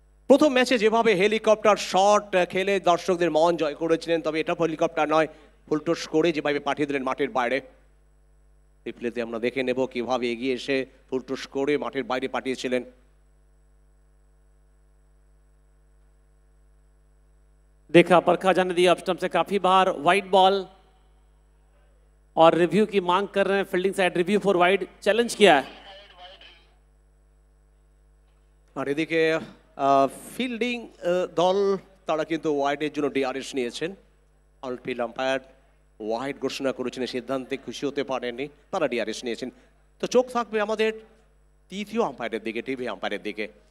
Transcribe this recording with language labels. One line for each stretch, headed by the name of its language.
Bangla: প্রথম ম্যাচে যেভাবে হেলিকপ্টার শট খেলে দর্শকদের মন জয় করেছিলেন, তবে এটা হেলিকপ্টার নয়, ফুলটোস করে যেভাবে পাঠিয়ে দিলেন মাঠের বাইরে। রিপ্লেতে আমরা দেখে নেব কিভাবে এগিয়ে এসে ফুলটোস করে মাঠের বাইরে পাঠিয়েছিলেন।
Hindi: देखा परखा जाने दिया, अपस्टम्प से काफी बार वाइड बॉल और रिव्यू की मांग कर रहे हैं। Fielding side review for wide challenge किया है।
Bangla: আর এদিকে ফিল্ডিং দল তারা কিন্তু ওয়াইডের জন্য ডিআরএস নিয়েছেন। আলফিল্ড আম্পায়ার ওয়াইড ঘোষণা করেছেন, সিদ্ধান্তে খুশি হতে পারেননি, তারা ডিআরএস নিয়েছেন। তো চোখ থাকবে আমাদের তৃতীয় আম্পায়ারের দিকে, টিভি আম্পায়ারের দিকে।